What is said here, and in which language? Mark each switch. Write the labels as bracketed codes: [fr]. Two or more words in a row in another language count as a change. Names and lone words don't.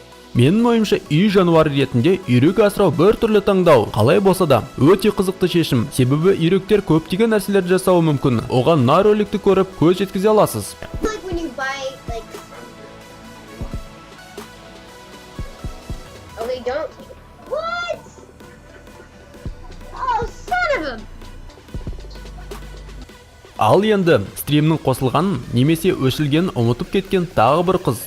[kk] Менің ойымша үй жануары ретінде үйрек асырау бір түрлі таңдау. Қалай болса да, өте қызықты шешім. Себебі үйректер көптеген нәрселерді жасауы мүмкін. Оған мына роликті көріп көз жеткізе аласыз. [en] Like when you buy, like... Oh, they don't. What? Oh, son of a... [kk] Ал енді стримнің қосылғанын немесе өшілгенін ұмытып кеткен тағы бір қыз.